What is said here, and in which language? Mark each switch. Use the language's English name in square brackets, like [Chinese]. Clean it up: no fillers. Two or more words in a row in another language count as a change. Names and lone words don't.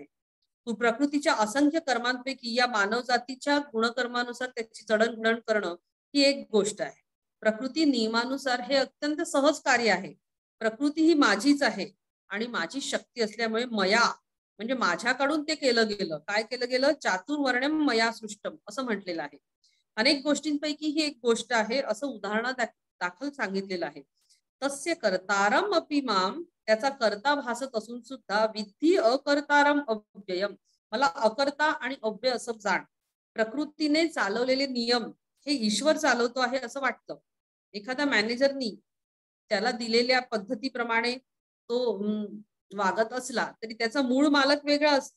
[Marathi] प्रकृतीच्या असंख्य कर्मांपैकी या मानव जातीच्या गुणकर्मानुसार त्याची जडणघडण करणं ही एक गोष्ट आहे. प्रकृती नियमानुसार हे अत्यंत सहज कार्य आहे. प्रकृती ही माझीच आहे आणि माझी शक्ती असल्यामुळे मया म्हणजे माझ्याकडून ते केलं गेलं. काय केलं गेलं? [Sanskrit] चातुर्वर्ण्यम मया सृष्टम [Marathi] असं म्हटलेलं आहे. अनेक गोष्टींपैकी ही एक गोष्ट आहे असं उदाहरणादाखल सांगितलेलं आहे. [Sanskrit] तस्य कर्तारम अपि माम, [Marathi] त्याचा कर्ता भासत असून सुद्धा [Sanskrit] विधी अकर्तारम अव्ययम, [Marathi] मला अकर्ता आणि अव्यय असं जाण. प्रकृतीने चालवलेले नियम हे ईश्वर चालवतो आहे असं वाटतं. एखाद्या मॅनेजरनी त्याला दिलेल्या पद्धतीप्रमाणे तो वागत असला तरी त्याचा मूळ मालक वेगळा असतो.